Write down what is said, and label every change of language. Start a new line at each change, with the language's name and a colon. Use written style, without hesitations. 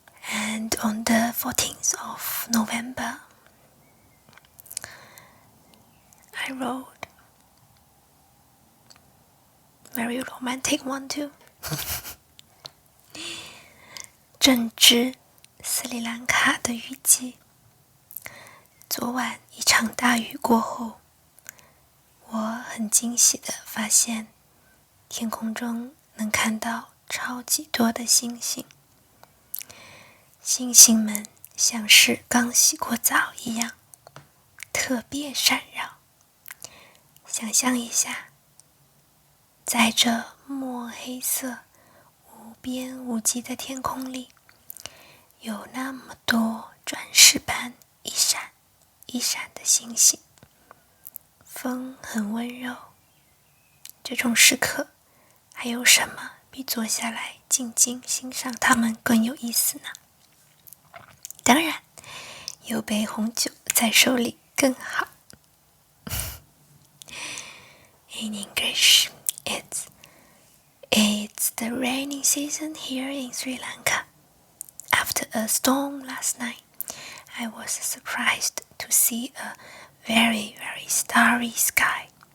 English: And on the 14th of November, I wrote a very romantic one too.
Chinese: 正值斯里兰卡的雨季，昨晚一场大雨过后，我很惊喜地发现天空中能看到超级多的星星，星星们像是刚洗过澡一样，特别闪耀。想象一下，在这墨黑色、无边无际的天空里，有那么多钻石般一闪一闪的星星，风很温柔。这种时刻，还有什么比坐下来静静欣赏它们更有意思呢？当然，有杯红酒在手里更好。
English: In English, it's the rainy season here in Sri Lanka. After a storm last night, I was surprised to see a very, very starry sky.